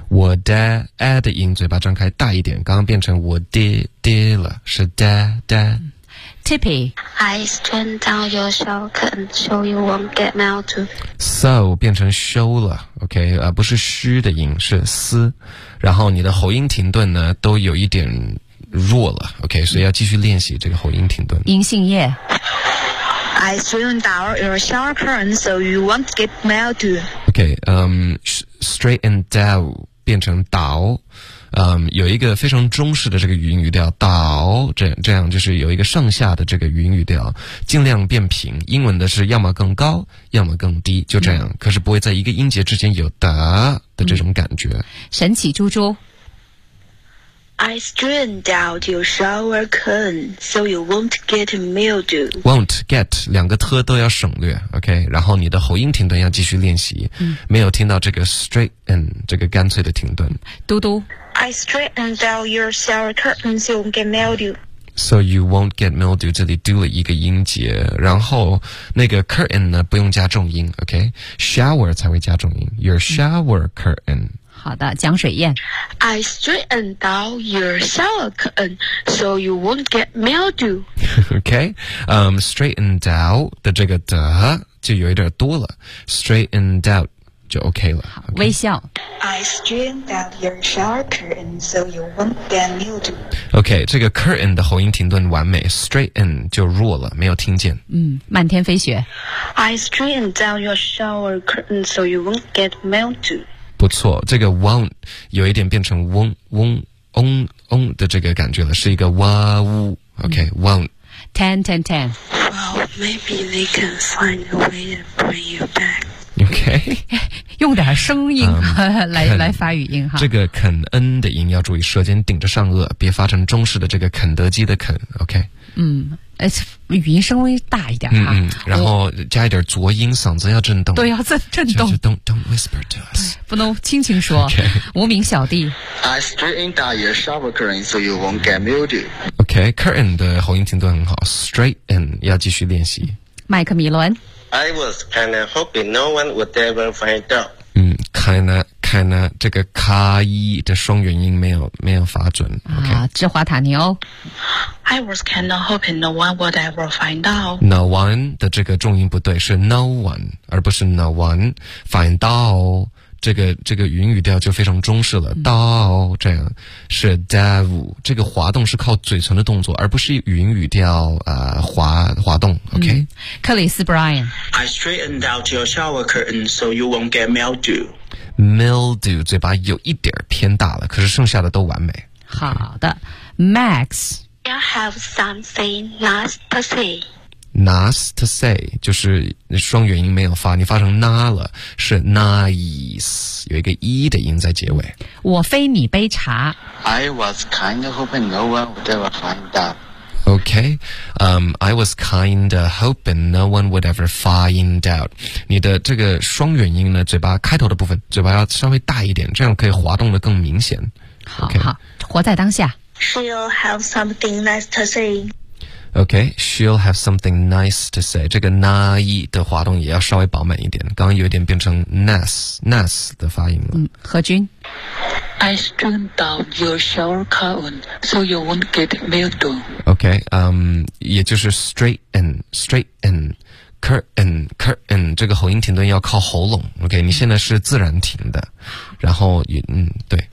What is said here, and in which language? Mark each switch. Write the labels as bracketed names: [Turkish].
[Chinese] 我的 a 的音，嘴巴张开大一点，刚刚变成我的的了，是的的。 Tippy, [English] I straighten down your shower curtain so you won't get mildew. [Chinese] So 变成 show 了 ，OK， 不是虚的音，是嘶，然后你的喉音停顿呢，都有一点弱了 ，OK， 所以要继续练习这个喉音停顿。银杏叶。 [English] I straighten down your shower curtain so you won't get mildew. [Chinese] OK， straighten down 变成倒。有一个非常中式的这个语音语调倒，这样就是有一个上下的这个语音语调，尽量变平。英文的是要么更高，要么更低，就这样。可是不会在一个音节之间有的这种感觉。神奇猪猪 [English] ，I straighten out your shower curtain so you won't get mildew. [Chinese] Won't get 两个特都要省略 ，OK。然后你的喉音停顿要继续练习，没有听到这个 straighten 这个干脆的停顿。嘟嘟。 [English] I straighten down your shower curtain so you won't get mildew. So you won't get mildew. [Chinese] 这里丢了一个音节，然后那个 curtain 呢不用加重音 ，OK? Shower 才会加重音。Your shower curtain. 好的，江水燕。 [English] I straighten down your shower curtain so you won't get mildew. [Chinese] OK, straighten down 的这个的就有一点多了 ，straighten down。就 OK 了。Okay. 微笑。 [English] I straightened out your shower curtain so you won't get mildew. [Chinese] OK, 这个 curtain 的喉音停顿完美 ，straighten 就弱了，没有听见。漫天飞雪。 [English] I straightened out your shower curtain so you won't get mildew. [Chinese] 不错，这个 won't 有一点变成嗡嗡嗡嗡的这个感觉了，是一个哇呜。 [English] OK, won't. Ten, ten, ten. Well, maybe they can find a way to bring you back. OK， [Chinese] 用点声音来发语音哈。这个肯恩的音要注意，舌尖顶着上颚，别发成中式的这个肯德基的肯。 OK，语音声微大一点哈。然后加一点浊音，嗓子要震动。对，要震动。 [English] Don't whisper to us， [Chinese] 不能轻轻说。 [English] Okay. [Chinese] 无名小弟。 [English] I straighten down your shower curtain so you won't get mildew. [Chinese] OK， curtain 的喉音听得很好 ，straighten 要继续练习。麦克米伦。 [English] I was kind of hoping no one would ever find out. [Chinese] Kinda, 这个卡一的双元音没有发准。Okay. 啊，芝华塔尼欧。 [English] I was kind of hoping no one would ever find out. [Chinese] No one 的这个重音不对，是 no one 而不是 no one find out。这个云语调就非常中式了，到这样是 dev， 这个滑动是靠嘴唇的动作，而不是云语调滑动。 [English] OK， [Chinese] 克里斯 Brian， [English] I straightened out your shower curtain so you won't get mildew. [Chinese] Mildew 嘴巴有一点偏大了，可是剩下的都完美。好的 ，Max， [English] I have something nice to say. [Chinese] Nice to say 就是双元音没有发，你发成 na 了，是 nice， 有一个 e 的音在结尾。我非你杯茶。 [English] I was kind of hoping no one would ever find out. Okay, I was kind of hoping no one would ever find out. [Chinese] 你的这个双元音呢，嘴巴开头的部分，嘴巴要稍微大一点，这样可以滑动的更明显。 Okay. 好，活在当下。 [English] She'll have something nice to say. Okay, she'll have something nice to say. [Chinese] 这个 na 的滑动也要稍微饱满一点，刚刚有点变成 nas 的发音了。何君 [English] I straightened out your shower curtain so you won't get mildew. [Chinese] Okay, 也就是 straighten curtain 这个喉音停顿要靠喉咙。 Okay, 你现在是自然停的，然后对。